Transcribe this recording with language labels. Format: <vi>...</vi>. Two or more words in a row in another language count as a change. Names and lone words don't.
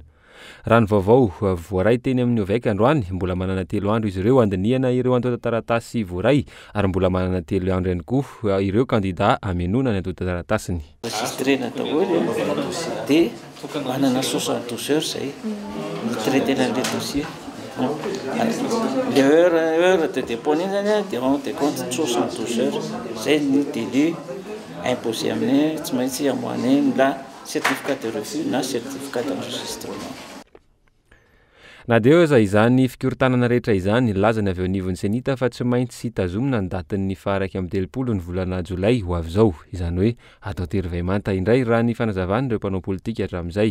<mg>Raha ny vaovao voaray teny amin'ny OVEC androany, mbola manana 3 andro izy ireo andinihana ireo antota taratasy voaray ary mbola manana 3 andro ihany koa ireo kandida hamenona ny antota taratasiny. Registrena daholo dia manana 72 heures zay traitena an'ilay dossier.</mg> <fr>Le heure de dépôt</fr> <mg>zany dia</mg> <fr>on te compte 72 heures</fr> <mg>zay ny</mg> <fr>délai imposé</fr> <mg>amin'ny tsy maintsy amoahany</mg> <fr>la certificat de refus na certificat d'enregistrement.</fr> <mg>Na dia eo izany fikorotanana rehetra izany lazany avy eo anivon'ny senita fa tsy maintsy tazomina ny datin'ny faha 30 ny volana Jolay ho avy izao. Izany hoe atao tery-vaimanta indray raha ny fanazavana ireo mpanao politika hatramin'izay.</mg>